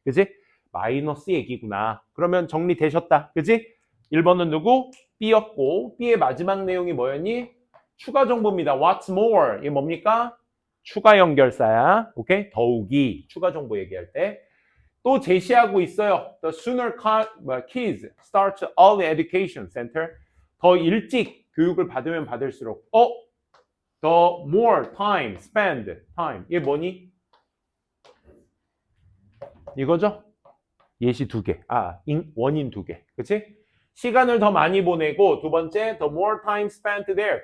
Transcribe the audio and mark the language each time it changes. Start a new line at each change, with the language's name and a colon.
Korean: 그지? 마이너스 얘기구나. 그러면 정리되셨다. 그지? 1번은 누구? B였고 B의 마지막 내용이 뭐였니? 추가 정보입니다.
English: What's more?
Korean: 이게 뭡니까? 추가 연결사야. 오케이? 더욱이 추가 정보 얘기할 때 또 제시하고 있어요.
English: The sooner kids start early education center.
Korean: 더 일찍 교육을 받으면 받을수록
English: the more time spend time.
Korean: 이게 뭐니? 이거죠? 예시 두 개. 원인 두 개. 그치? 시간을 더 많이 보내고 두 번째
English: the more time spent there.